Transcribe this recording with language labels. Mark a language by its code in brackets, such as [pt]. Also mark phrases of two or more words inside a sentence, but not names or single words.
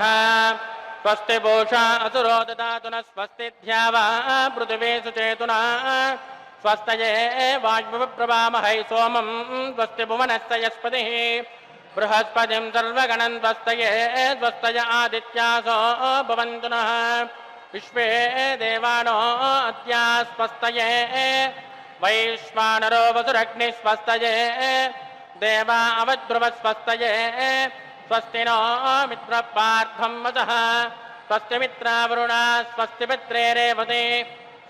[sa] ಸ್ವಸ್ತಿ ಭೂಷಾ ಅಸುರೋ ದದಾತು ನಃ. ಸ್ವಸ್ತಿ ಧ್ಯಾವಾ ಪೃಥಿವೀ ಸುಚೇತುನಾ. ಸ್ವಸ್ತಯೇ ವಾಗ್ವಿಪ್ರಭಾಮಹೈ ಸೋಮಂ. ಸ್ವಸ್ತಿ ಭುವನಸ್ತಯಸ್ಪತಿಃ ಬೃಹಸ್ಪತಿಂ ಸರ್ವಗಣಂ. ಸ್ವಸ್ತಯೇ ಸ್ವಸ್ತಯ ಆದಿತ್ಯಾಸೋ ಭವಂತು ನಃ. ವಿಶ್ವೇ ದೇವಾನೋ ಅದ್ಯಾ ಸ್ವಸ್ತಯೇ ವೈಶ್ವಾನರೋ ವಸುರಗ್ನಿ. ಸ್ವಸ್ತಯೇ ದೇವಾ ಅವಧ್ರುವಸ್ವಸ್ತಯೇ. ಸ್ವಸ್ತಿ ನೋ ಮಿತ್ರಪಾರ್ಥಂ ವಸಃ. ಸ್ವಸ್ತಿ ಮಿತ್ರಾವರುಣ. ಸ್ವಸ್ತಿ ಪಿತ್ರೆ ರೇವತಿ.